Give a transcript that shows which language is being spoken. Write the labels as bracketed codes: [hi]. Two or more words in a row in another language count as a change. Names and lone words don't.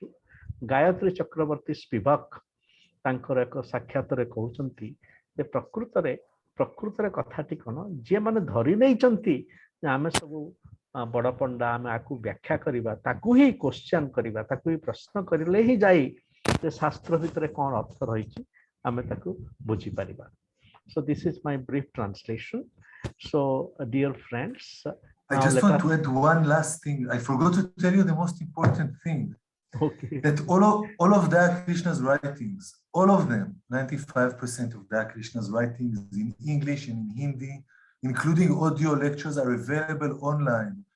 [or] ଗାୟତ୍ରୀ ଚକ୍ରବର୍ତ୍ତୀ ସ୍ପିବାକ ତାଙ୍କର ଏକ ସାକ୍ଷାତରେ କହୁଛନ୍ତି ଯେ ପ୍ରକୃତରେ କଥାଟି କ'ଣ, ଯିଏ ମାନେ ଧରି ନେଇଛନ୍ତି ଯେ ଆମେ ସବୁ ବଡ଼ ପଣ୍ଡା, ଆମେ ଆକୁ ବ୍ୟାଖ୍ୟା କରିବା, ତାକୁ ହିଁ କ୍ୱେଶ୍ଚନ କରିବା, ତାକୁ ହିଁ ପ୍ରଶ୍ନ କରିଲେ ହିଁ ଯାଇ ଯେ ଶାସ୍ତ୍ର ଭିତରେ କ'ଣ ଅର୍ଥ ରହିଛି ଆମେ ତାକୁ ବୁଝିପାରିବା। [en] So this is my brief translation. So dear friends, I just want to add one last thing. I forgot to tell you the most important thing. Okay. That all of Daya Krishna's writings, all of them, 95% of Daya Krishna's writings in English and in Hindi, including audio lectures, are available online.